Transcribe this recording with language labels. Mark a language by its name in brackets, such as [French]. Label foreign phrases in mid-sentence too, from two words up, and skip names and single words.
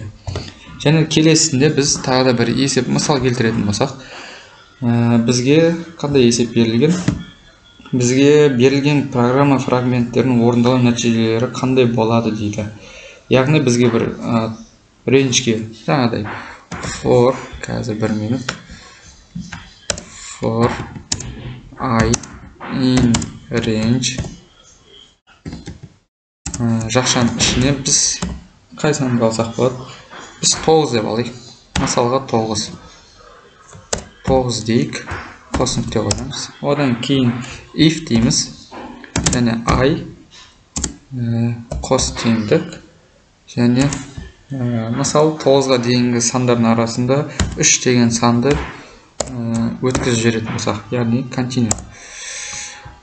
[Kazakh] Және келесінде біз тағы да бір есеп мысал келтіретін болсақ, бізге қандай есеп берілген? Бізге берілген программа фрагменттерінің орындалу нәтижелері қандай болады дейді. Яғни бізге бір рейнжге жаңағыдай for, қазір 1 минут, [English] for I in range, [Kazakh] жақшаның ішіне біз қай санды алсақ болады? Біз 9 деп алайық. Мысалға 9 дейік, қос нүкте қойамыз. Одан кейін if дейміз, және I қос теңдік, және мысалы 9-ға дейінгі сандардың арасында 3 деген санды өткізіп жіберетін болсақ, яғни continue.